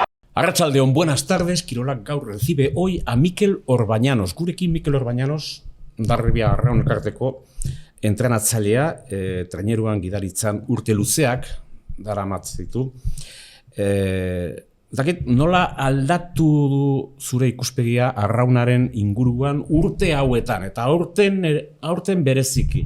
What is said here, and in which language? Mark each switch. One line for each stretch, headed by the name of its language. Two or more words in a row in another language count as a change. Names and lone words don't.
Basque: Arratsaldeon,
Spanish: buenas tardes. Kirolak gaur recibe hoy a Mikel Orbañanos.
Basque: Gurekin Mikel Orbañanos, Hondarribia Arraun elkarteko entrenatzailea, traineruan gidaritzan urte luzeak daramat ditu. Dakit, nola aldatu zure ikuspegia arraunaren inguruan urte hauetan, eta aurten bereziki.